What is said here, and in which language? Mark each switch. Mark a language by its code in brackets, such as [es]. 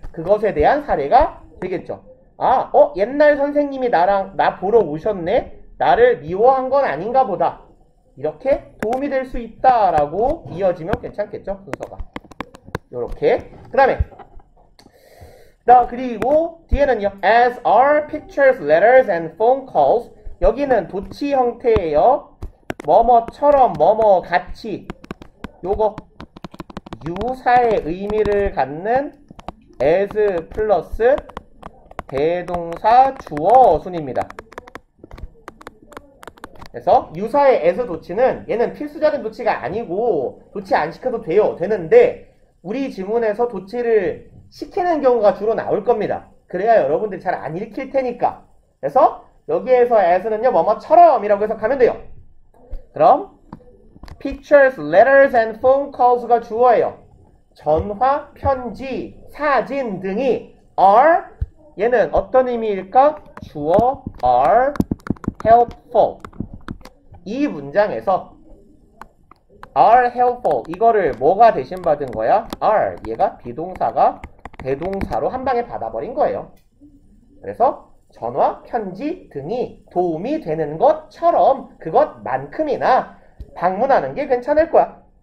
[ko] 그것에 대한 사례가 되겠죠. 아, 옛날 선생님이 나 보러 오셨네? 나를 미워한 건 아닌가 보다. 이렇게 도움이 될 수 있다라고 이어지면 괜찮겠죠? 순서가. 요렇게. 그 다음에 그리고 뒤에는요. [en] As are pictures, letters, and phone calls. [ko] 여기는 도치 형태예요. 뭐뭐처럼 뭐뭐 같이. 요거 유사의 의미를 갖는 as 플러스 대동사 주어 순입니다. 그래서 유사의 as 도치는 얘는 필수적인 도치가 아니고 도치 안 시켜도 되는데 우리 지문에서 도치를 시키는 경우가 주로 나올 겁니다. 그래야 여러분들이 잘 안 읽힐 테니까. 그래서 여기에서 as는요 뭐뭐처럼 이라고 해석하면 돼요. [en] 그럼 pictures, letters, and phone calls가 [ko] 주어예요. 전화, 편지, 사진 등이 are 얘는 어떤 의미일까? 주어 [en] are helpful. [ko] 이 문장에서 [en] are helpful [ko] 이거를 뭐가 대신 받은 거야? are 얘가 비동사가 대동사로 한 방에 받아버린 거예요. 그래서 전화, 편지 등이 도움이 되는 것처럼 그것만큼이나 방문하는 게 괜찮을 거야.